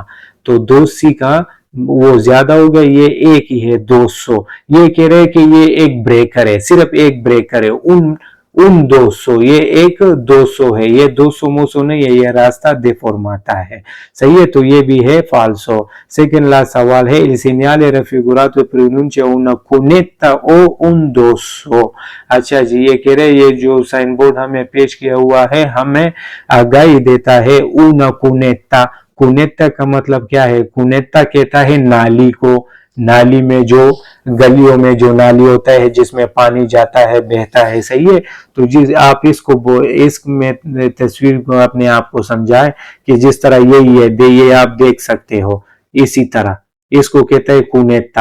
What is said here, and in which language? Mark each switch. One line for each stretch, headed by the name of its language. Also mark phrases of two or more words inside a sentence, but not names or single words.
Hindi: तो 2C का वो ज्यादा होगा, ये एक ही है 200। ये कह रहे हैं कि ये एक ब्रेकर है, सिर्फ एक ब्रेकर है। उन 200, ये एक 200 है, ये 200 मोसो नहीं है, ये रास्ता देफोर्माता है, सही है। तो ये भी है फाल्सो। सेकंड लास्ट सवाल है
Italian: il segnale raffigurato pronuncia una cunetta o un dosso।
Hindi: अच्छा जी, ये कह रहे ये जो साइन बोर्ड हमें पेश किया हुआ है हमें आगाही देता है
Italian: una cunetta।
Hindi: कुनेत्ता का मतलब क्या है? कुनेत्ता कहता है नाली को। नाली में जो गलियों में जो नाली होता है जिसमें पानी जाता है, बहता है, सही है। तो जिस आप इसमें तस्वीर को अपने आप को समझाएं कि जिस तरह यही है, ये आप देख सकते हो, इसी तरह इसको कहते हैं कुनेत्ता।